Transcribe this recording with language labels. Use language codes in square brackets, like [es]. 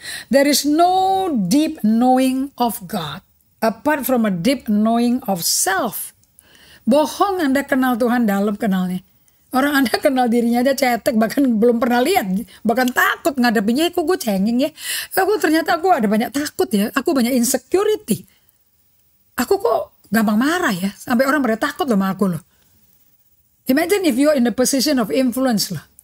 [en] There is no deep knowing of God apart from a deep knowing of self. [id] Bohong Anda kenal Tuhan dalam kenalnya. Orang Anda kenal dirinya aja cetek, bahkan belum pernah lihat, bahkan takut ngadepinnya. Kok gue cengeng ya? Ternyata aku ada banyak takut ya. Aku banyak insecurity. Aku kok gampang marah ya. Sampai orang pada takut loh sama aku loh. [en] Imagine if you're in the position of influence loh.